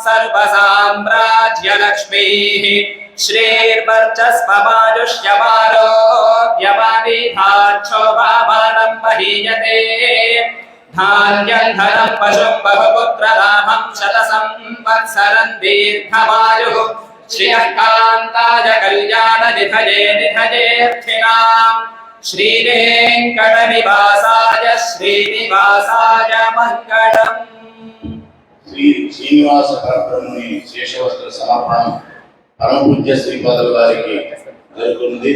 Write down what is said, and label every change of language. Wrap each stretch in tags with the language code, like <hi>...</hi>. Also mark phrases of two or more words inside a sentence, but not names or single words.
<sa>सर्वसाम्राज्यलक्ष्मीः श्रीर्वर्चस्वमायुष्यमारोग्यमानिधाक्षोभामानं महीयते धान्यं धनं पशुं बहुपुत्रलाभं शतसंवत्सरं दीर्घमायुः श्रियः कान्ताय कल्याण నిధజేర్థినాం శ్రీనివాసాయ మంగళం.</sa> <te>శ్రీ శ్రీనివాస పరబ్రహ్మని శేషవస్త్ర సమర్పణం పరమపూజ్య శ్రీపాదుల వారికి జరుగుతుంది.</te>